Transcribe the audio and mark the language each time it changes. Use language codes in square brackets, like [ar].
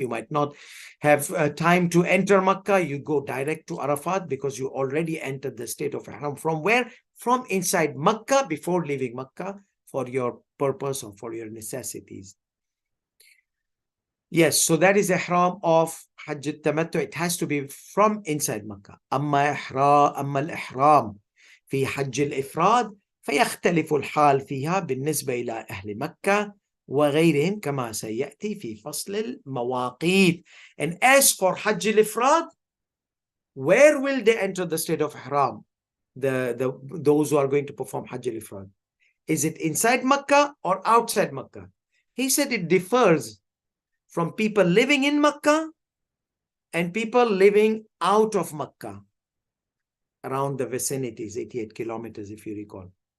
[en] You might not have time to enter Makkah. You go direct to Arafat because you already entered the state of Ihram. From where? From inside Makkah before leaving Makkah for your purpose or for your necessities. Yes, so that is Ihram of Hajj al-Tamattu. It has to be from inside Makkah. [ar] أما الإحرام في حج الإفراد فيختلف الحال فيها بالنسبة إلى أهل مكة وغيرهم كما سيأتي في فصل المواقيت. [en] And as for Hajj al-Ifrad, where will they enter the state of Ihram? Those who are going to perform Hajj al-Ifrad. Is it inside Makkah or outside Makkah? He said it differs from people living in Makkah and people living out of Makkah, around the vicinities, 88 kilometers, if you recall.